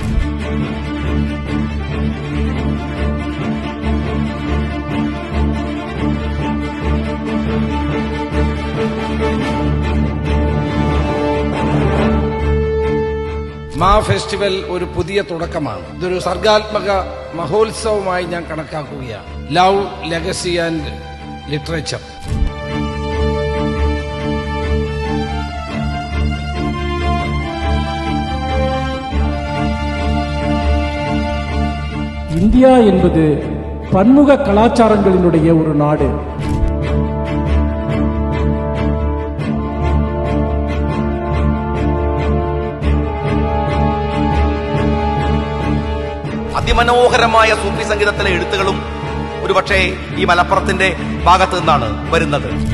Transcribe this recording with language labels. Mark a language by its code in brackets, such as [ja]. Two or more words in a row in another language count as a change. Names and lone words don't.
[ml] മാ ഫെസ്റ്റിവൽ ഒരു പുതിയ തുടക്കമാണ്. ഇതൊരു സർഗാത്മക മഹോത്സവമായി ഞാൻ കണക്കാക്കുകയാണ്. [en] Love legacy and literature. [ta] இந்தியா என்பது பன்முக கலாச்சாரங்களினுடைய ஒரு நாடு. [ml] അതിമനോഹരമായ സൂഫി സംഗീതത്തിലെ എഴുത്തുകളും ഒരുപക്ഷെ ഈ മലപ്പുറത്തിന്റെ ഭാഗത്തു നിന്നാണ് വരുന്നത്.